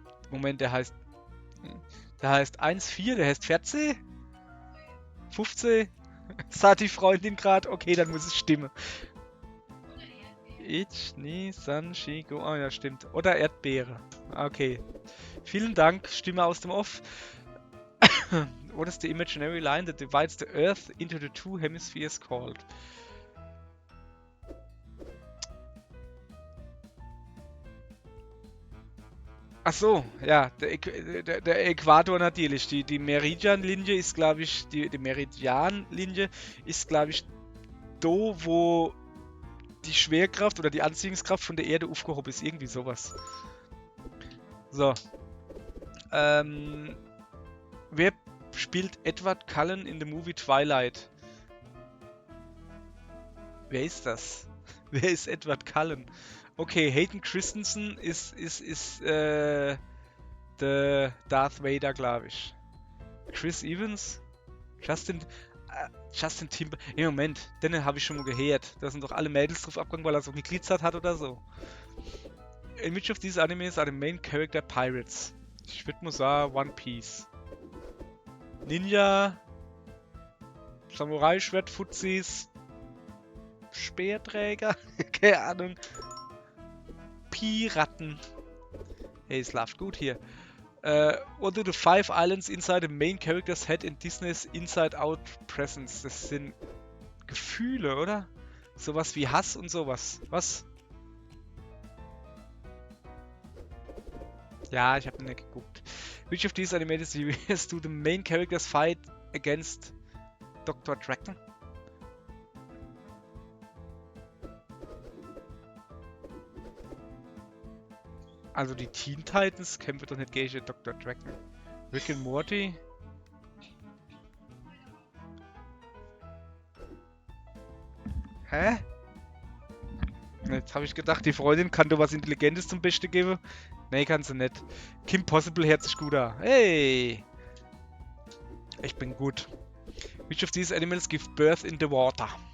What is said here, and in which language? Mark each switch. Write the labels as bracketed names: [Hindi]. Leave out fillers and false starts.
[German] Moment, der heißt 1,4, der heißt 14? 15? Sagt die Freundin gerade, okay, dann muss es stimmen. Ich, [Japanese] ni, San, Shi, Go. [German] Ah, ja, stimmt. Oder Erdbeere. Okay. Vielen Dank, Stimme aus dem Off. [English] What is the imaginary line that divides the Earth into the two hemispheres called? [German] Ach so, ja, der Äquator natürlich. Die Meridianlinie ist, glaube ich, die Meridianlinie ist, glaube ich, da, wo die Schwerkraft oder die Anziehungskraft von der Erde aufgehoben ist. Irgendwie sowas. So. Wer spielt Edward Cullen [English] in the movie Twilight? [German] Wer ist das? Wer ist Edward Cullen? Okay, Hayden Christensen ist der Darth Vader, glaube ich. Chris Evans? Justin Timber. Im Moment, den habe ich schon mal gehört. Da sind doch alle Mädels drauf abgegangen, weil er so ein Glitzert hat oder so. [English] In which of these animes are the main character pirates? [German] Ich würde mal sagen One Piece. Ninja, Samurai-Schwert, Fuzis, Speerträger, keine Ahnung. Piraten. Hey, es läuft gut hier. [English] What do the 5 islands inside the main character's head in Disney's Inside Out Presence? [German] Das sind Gefühle, oder? Sowas wie Hass und sowas. Was? Ja, ich habe nicht geguckt. [English] Which of these animated series do the main characters fight against Dr. Draken? [German] Also die Teen Titans kämpfen doch nicht gegen Dr. Draken. Rick and Morty? Hä? Jetzt habe ich gedacht, die Freundin kann dir was Intelligentes zum Besten geben. Nee, kann sie nicht. Kim Possible hört sich gut an. Hey! Ich bin gut. [English] Which of these animals give birth in the water?